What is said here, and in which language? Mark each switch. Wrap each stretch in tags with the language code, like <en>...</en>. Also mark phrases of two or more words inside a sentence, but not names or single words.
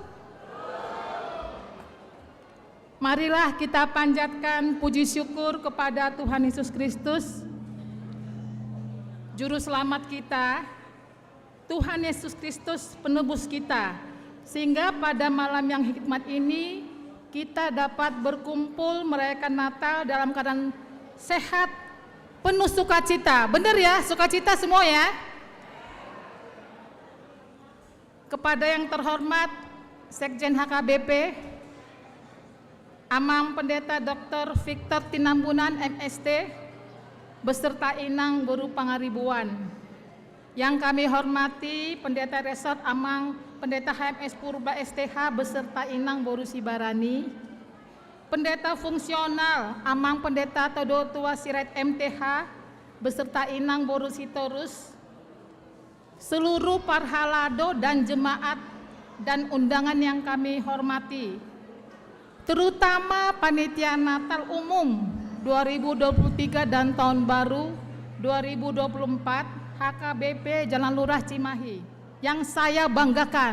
<id>Marilah kita panjatkan puji syukur kepada Tuhan Yesus Kristus, Juru Selamat kita, Tuhan Yesus Kristus penebus kita, sehingga pada malam yang hikmat ini kita dapat berkumpul merayakan Natal dalam keadaan sehat, penuh sukacita. Benar ya, sukacita semua ya. Kepada yang terhormat Sekjen HKBP, Amang Pendeta Dr. Victor Tinambunan MST, beserta Inang Boru Pangaribuan. Yang kami hormati Pendeta Resort Amang Pendeta HMS Purba STH beserta Inang Boru Sibarani, Pendeta Fungsional Amang Pendeta Todo Tua Sirait MTH beserta Inang Boru Sitorus, seluruh parhalado dan jemaat dan undangan yang kami hormati, terutama Panitia Natal Umum 2023 dan Tahun Baru 2024 HKBP Jalan Lurah Cimahi yang saya banggakan.</id>